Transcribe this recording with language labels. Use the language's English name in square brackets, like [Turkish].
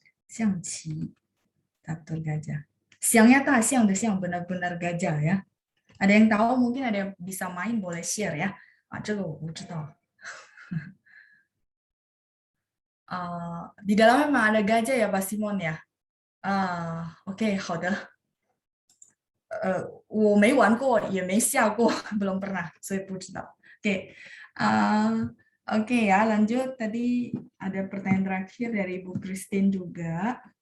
[Indonesian] 象棋 catur gajah. Siangnya siang de siang benar-benar gajah ya. Ada yang tahu mungkin ada yang bisa main boleh share ya. [Chinese] 这个我不知道. [Indonesian] Di dalamnya memang ada gajah ya Pak Simon ya. Oke, 好的. [Chinese] 我没玩过，也没下过， [Indonesian] belum pernah, saya [Chinese] 不知道. [Indonesian] Oke, oke ya, lanjut. Tadi ada pertanyaan terakhir dari Ibu Christine juga.